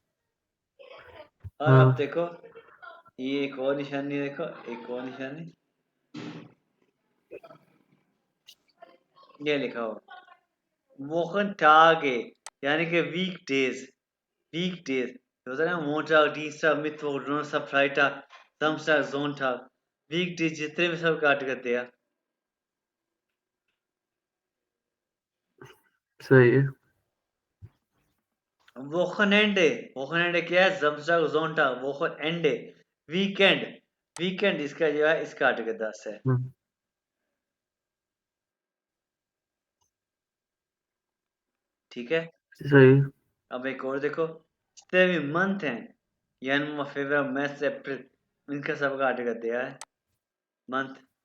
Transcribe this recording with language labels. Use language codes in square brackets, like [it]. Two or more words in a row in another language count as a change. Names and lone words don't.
[hi] और अब हाँ, देखो ये एक और निशानी देखो, एक और निशानी ये लिखा हो [de] Wochen Tage [hi] यानी कि [en] week days [hi] होता है ना, मोंटाग, [de] dienstag, मिttwoch, donnerstag, freitag, samstag, sonntag, [en] week days [hi] जितने भी सब काट करते हैं। सही है। वोखनएंडे क्या है? [de] samstag, sonntag, [hi] वोखनएंडे वीकेंड, वीकेंड इसका जो है इसका आर्टिकल 10 है। हम्म, ठीक है? सही है। अब एक और देखो, जितने भी मंथ हैं, जनवरी, फरवरी, मार्च, अप्रैल, इनका सबका आर्टिकल दिया है, मंथ।